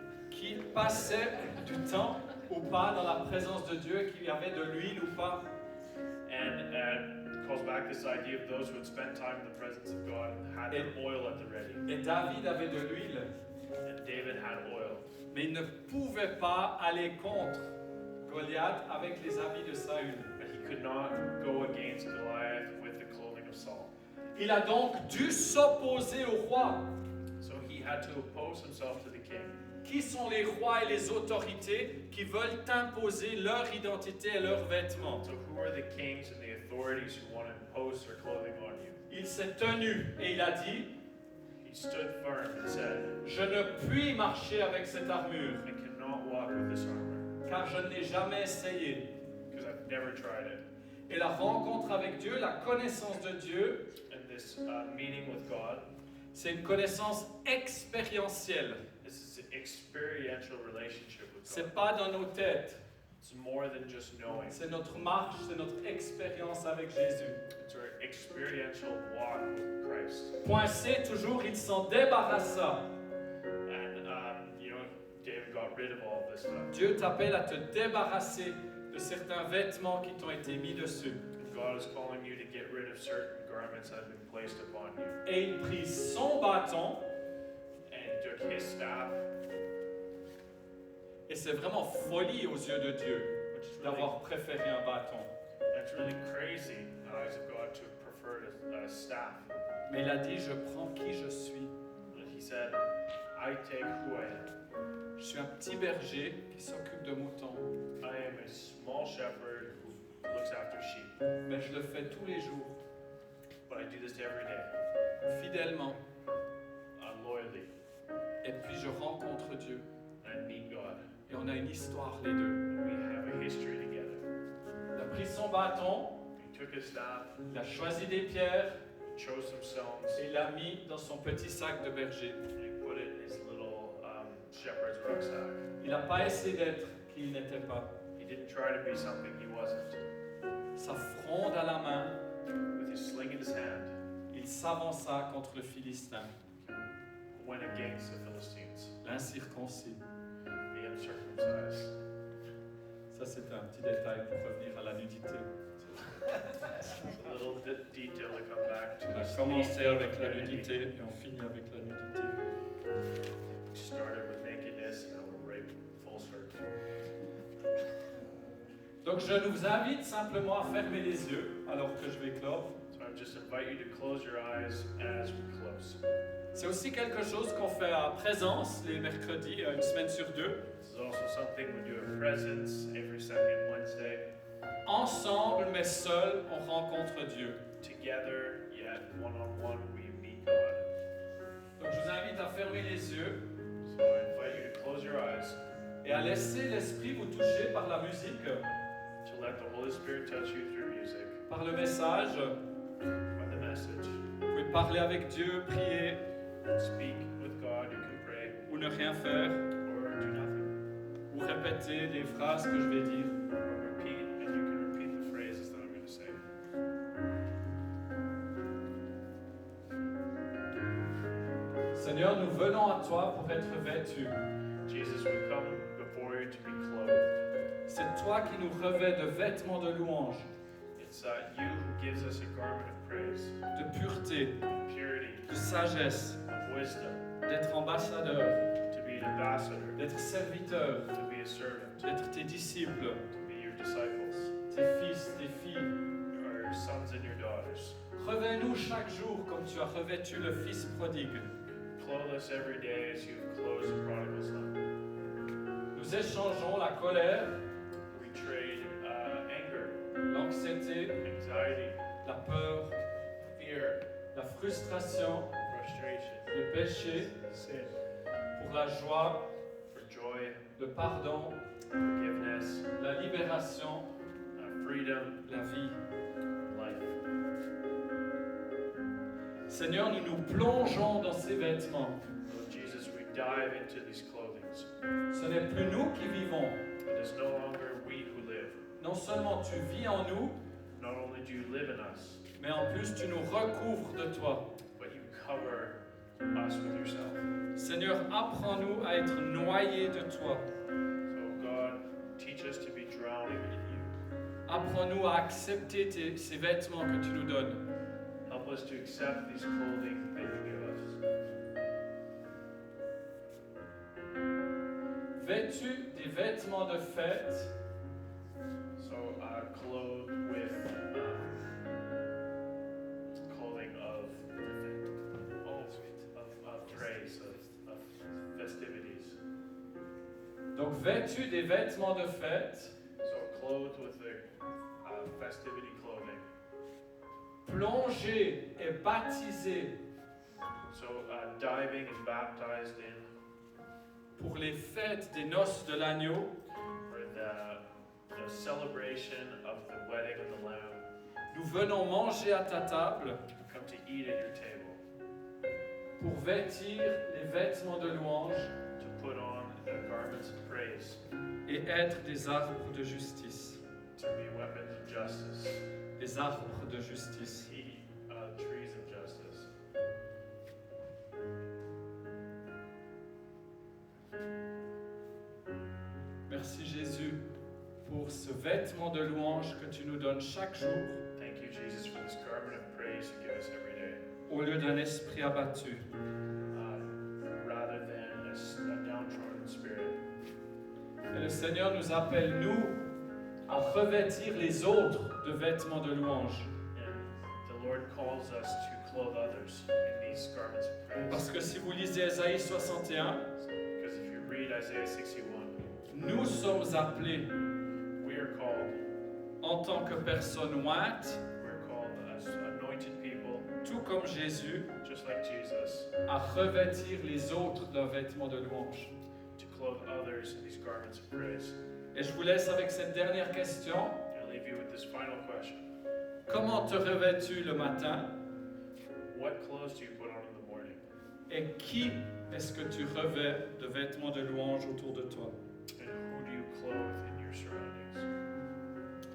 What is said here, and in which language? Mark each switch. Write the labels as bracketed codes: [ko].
[fr] Qui passaient du temps ou pas dans la présence de Dieu, qu'il y avait de l'huile ou pas. [en] and calls back this idea of those who had spent time in the presence of God and had their oil at the ready. [fr] Et David avait de l'huile, [en] And David had oil, [fr] mais il ne pouvait pas aller contre Goliath avec les habits de Saül. [en] but he could not go against Goliath with the clothing of Saul. [fr] Il a donc dû s'opposer au roi. [en] So he had to oppose himself to the king. [fr] Qui sont les rois et les autorités qui veulent imposer leur identité et leurs vêtements? [en] So who are the kings and the authorities who want to impose their clothing on you? [fr] Il s'est tenu et il a dit, [en] He stood firm and said, [fr] je ne puis marcher avec cette armure, [en] I cannot walk with this armor, [fr] car je ne l'ai jamais essayé. [en] because I've never tried it. [fr] Et la rencontre avec Dieu, la connaissance de Dieu, [en] And this meeting with God, [fr] c'est une connaissance expérientielle. [en] this is an experiential relationship with God. [fr] C'est pas dans nos têtes. [en] It's more than just knowing. [fr] C'est notre marche, c'est notre expérience avec Jésus. [en] It's our experiential walk with Christ. [fr] Point C, toujours, il s'en débarrassa. [en] And, David got rid of all this stuff. [fr] Dieu t'appelle à te débarrasser de certains vêtements qui t'ont été mis dessus. [en] And God is calling you to get rid of certain garments that have been placed upon you. [fr] Et il prit son bâton, [en] And he took his staff, [fr] et c'est vraiment folie aux yeux de Dieu [en] which is really, [fr] d'avoir préféré un bâton. [en] that's really crazy in the eyes of God to prefer a staff. [fr] Mais il a dit, je prends qui je suis. [en] But he said, I take who I am. [fr] Je suis un petit berger qui s'occupe de moutons, [en] I am a small shepherd who looks after sheep. [fr] mais je le fais tous les jours, [en] But I do this every day, [fr] fidèlement. [en] loyally, [fr] Et puis je rencontre Dieu. [en] and I meet God. [fr] Et on a une histoire les deux. [en] We have a history together. [fr] Il a pris son bâton, [en] He took his staff, [fr] il a choisi des pierres [en] chose some stones, [fr] et il l'a mis dans son petit sac de berger. [en] and he put it in his little shepherd's rucksack. [fr] Il n'a pas essayé d'être qui il n'était pas. [en] He didn't try to be something he wasn't. [fr] Sa fronde à la main, [en] With his sling in his hand, [fr] il s'avança contre le Philistin, [en] went against the Philistines, [fr] l'incirconcis. [en] the uncircumcised. [fr] Ça, c'est un petit détail pour revenir à la nudité. [en] A little detail to come back to. [fr] On a [en] this [fr] commencé [en] theme [fr] avec [en] of [fr] la [en] nudity. [fr] nudité et on finit avec la nudité. [en] We started with nakedness, and now we're right full circle. [fr] Donc je vous invite simplement à fermer les yeux alors que je vais clore. [en] So I just invite you to close your eyes as we close. [fr] C'est aussi quelque chose qu'on fait à présence les mercredis, une semaine sur deux. [en] This is also something we do at Presence every second Wednesday. [fr] Ensemble mais seuls, on rencontre Dieu. [en] Together, yet one-on-one, we meet God. [fr] Donc je vous invite à fermer les yeux [en] So I invite you to close your eyes, [fr] et à laisser l'Esprit vous toucher par la musique, [en] to let the Holy Spirit touch you through music, [fr] par le message. [en] by the message. [fr] Vous pouvez parler avec Dieu, prier [en] Speak with God, you can pray, [fr] ou ne rien faire, [en] or do nothing. [fr] ou répéter les phrases que je vais dire. [en] Or repeat, and you can repeat the phrases that I'm going to say. [fr] Seigneur, nous venons à toi pour être vêtus. [en] Jesus, we come before you to be clothed. [fr] C'est toi qui nous revêts de vêtements de louange, [en] It's you who gives us a garment of praise, [fr] de pureté, [en] purity, [fr] de sagesse, [en] of wisdom, [fr] d'être ambassadeur, [en] to be an ambassador, [fr] d'être serviteur, [en] to be a servant, [fr] d'être tes disciples, [en] to be your disciples, [fr] tes fils, tes filles. [en] your sons and your daughters. [fr] Revêt-nous chaque jour comme tu as revêtu le Fils prodigue. [en] Clothe us every day as you've clothed the prodigal son. [fr] Nous échangeons la colère, [en] We trade anger, [fr] l'anxiété, [en] anxiety, [fr] la peur, [en] fear, [fr] la frustration, [en] frustration, [fr] le péché, [en] sin, [fr] pour la joie, [en] for joy, [fr] le pardon, [en] forgiveness, [fr] la libération, [en] freedom, [fr] la vie. [en] life. [fr] Seigneur, nous nous plongeons dans ces vêtements. [en] Lord Jesus, we dive into these clothings. [fr] Ce n'est plus nous qui vivons. [en] It is no longer we who live. [fr] Non seulement tu vis en nous, [en] Not only do you live in us, [fr] mais en plus tu nous recouvres de toi. [en] but you cover us with yourself. [fr] Seigneur, apprends-nous à être noyés de toi. [en] So God, teach us to be drowning in you. [fr] Apprends-nous à accepter ces vêtements que tu nous donnes. [en] Help us to accept these clothing that you give us. [fr] Vêtus des vêtements de fête, [en] So clothed with clothing of praise, of festivities. [fr] donc vêtus des vêtements de fête, [en] So clothed with the festivity clothing. [fr] plongés et baptisés [en] So diving and baptized in [fr] pour les fêtes des noces de l'agneau, [en] for the celebration of the wedding of the Lamb. [fr] nous venons manger à ta table [en] Come to eat at your table, [fr] pour vêtir les vêtements de louange [en] to put on the garments of praise, [fr] et être des arbres de justice. [en] to be weapons of justice, [fr] Des arbres de justice. [en] trees of justice. [fr] Merci Jésus pour ce vêtement de louange que tu nous donnes chaque jour [en] Thank you, Jesus, for this garment of praise you give us every day, [fr] au lieu d'un esprit abattu. [en] rather than a downtrodden spirit. [fr] Et le Seigneur nous appelle, nous, à revêtir les autres de vêtements de louange. [en] And the Lord calls us to clothe others in these garments of praise. [fr] Parce que si vous lisez Ésaïe 61, [en] Because if you read Isaiah 61, [fr] nous sommes appelés [en] we are called, [fr] en tant que personnes ointes, [en] we're called as anointed people, [fr] tout comme Jésus, [en] just like Jesus, [fr] à revêtir les autres d'un vêtement de louange. [en] to clothe others in these garments of praise. [fr] Et je vous laisse avec cette dernière question. [en] And I'll leave you with this final question. [fr] Comment te revêts-tu le matin? [en] What clothes do you put on in the morning? [fr] Et qui est-ce que tu revêts de vêtements de louange autour de toi? [en] And who do you clothe in your surroundings?